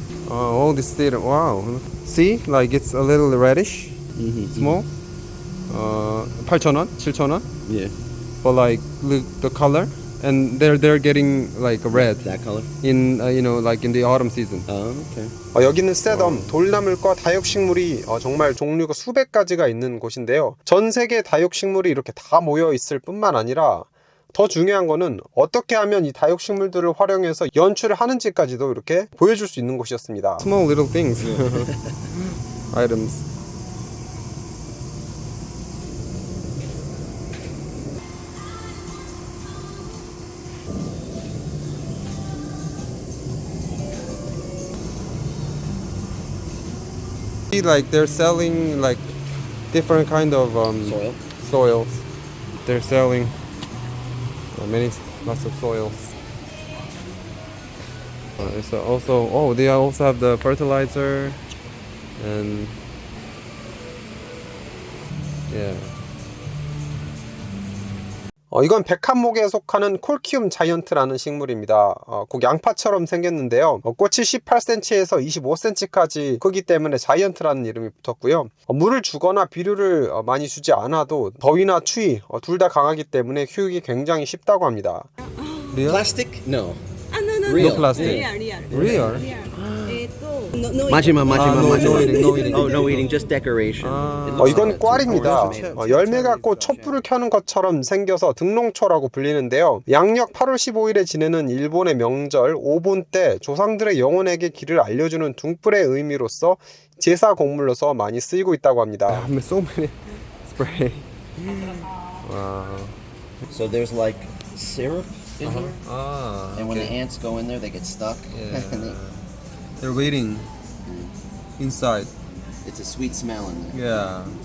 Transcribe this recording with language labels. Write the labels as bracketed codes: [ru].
[en] All this data. Wow. See, like it's a little reddish, small. [ko] 8,000원, 7,000원. [en] Yeah. But like look the color, and they're getting like red That color. in you know like in the autumn season. Oh, okay. [ko] 여기는 세덤, 돌나물과 다육식물이 정말 종류가 수백 가지가 있는 곳인데요. 전 세계 다육식물이 이렇게 다 모여 있을 뿐만 아니라 더 중요한 거는 어떻게 하면 이 다육식물들을 활용해서 연출을 하는지까지도 이렇게 보여줄 수 있는 곳이었습니다. [en] Small little things, items. Like they're selling like different kind of Soil. soils. They're selling lots of soils. It's also they also have the fertilizer and yeah. [ko] 이건 백합목에 속하는 콜키움 자이언트라는 식물입니다. 꼭 양파처럼 생겼는데요. 꽃이 18cm에서 25cm까지 크기 때문에 자이언트라는 이름이 붙었고요. 물을 주거나 비료를 많이 주지 않아도 더위나 추위 둘 다 강하기 때문에 키우기 굉장히 쉽다고 합니다. [en] Plastic? No. No, Real. No plastic. Real. Real? Majima. no eating, no eating. Oh, no eating, just decoration. It looks [ko] 이건 [en] like [ko] 꽈리입니다. [en] tomatoes. [ko] 열매가 꼭 촛불을 켜는 것처럼 생겨서 등롱초라고 불리는데요. 양력 8월 15일에 지내는 일본의 명절 오본 때 조상들의 영혼에게 길을 알려주는 둥불의 의미로서 제사 곡물로서 많이 쓰이고 있다고 합니다. [en] So many spray. Wow. So there's like syrup in here, Ah, and when the ants go in there, they get stuck. And They're waiting inside. it's a sweet smell in there. Yeah.